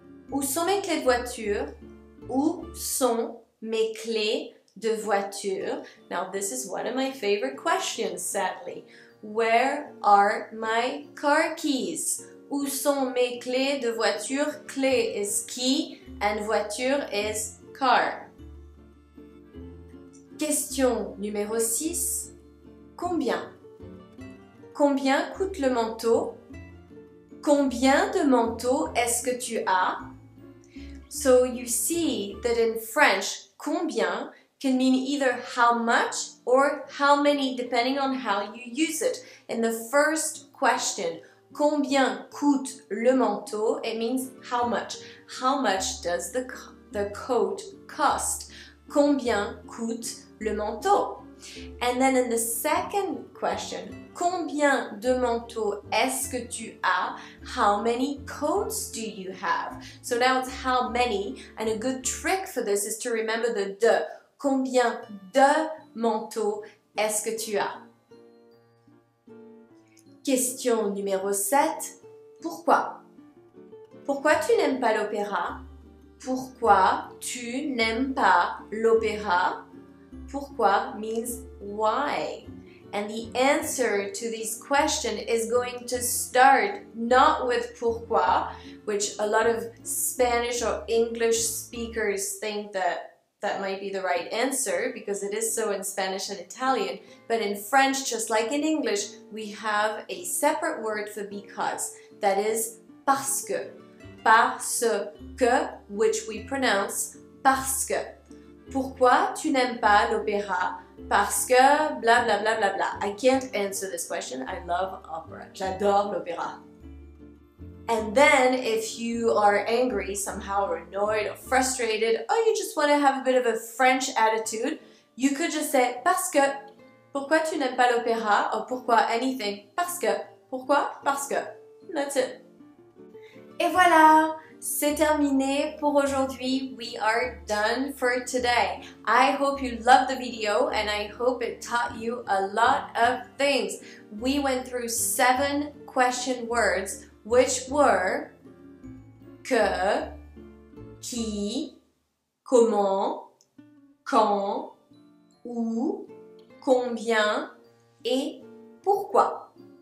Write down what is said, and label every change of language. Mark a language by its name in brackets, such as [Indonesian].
[French] Où sont mes clés de voiture? Où sont mes clés de voiture? [English] Now this is one of my favorite questions, sadly. Where are my car keys? [French] Où sont mes clés de voiture? [English] Clé is key and voiture is car. [French] Question numéro 6. Combien? Combien coûte le manteau? Combien de manteaux est-ce que tu as? [English] So you see that in French, [French] combien [English] can mean either how much or how many, depending on how you use it. In the first question, [French] combien coûte le manteau? [English] It means how much. How much does the coat cost? [French] Combien coûte le manteau? [English] And then in the second question, [French] combien de manteaux est-ce que tu as? [English] How many coats do you have? So now it's how many, and a good trick for this is to remember the de. [French] Combien de manteaux est-ce que tu as? Question numéro 7. Pourquoi? Pourquoi tu n'aimes pas l'opéra? Pourquoi tu n'aimes pas l'opéra? [English] Pourquoi means why. And the answer to this question is going to start not with pourquoi, which a lot of Spanish or English speakers think that might be the right answer because it is so in Spanish and Italian, but in French, just like in English, we have a separate word for because, that is parce que. [French] Parce que, [English] which we pronounce [French] parce que. Pourquoi tu n'aimes pas l'opéra? Parce que blah blah blah blah blah. [English] I can't answer this question. I love opera. [French] J'adore l'opéra. [English] And then if you are angry somehow or annoyed or frustrated or you just want to have a bit of a French attitude, you could just say parce que. [French] Pourquoi tu n'aimes pas l'opéra? Or pourquoi anything? Parce que. Pourquoi? Parce que. [English] That's it. [French] Et voilà! C'est terminé pour aujourd'hui. [English] We are done for today. I hope you loved the video and I hope it taught you a lot of things. We went through 7 question words, which were que, qui, comment, quand, où, combien et pourquoi.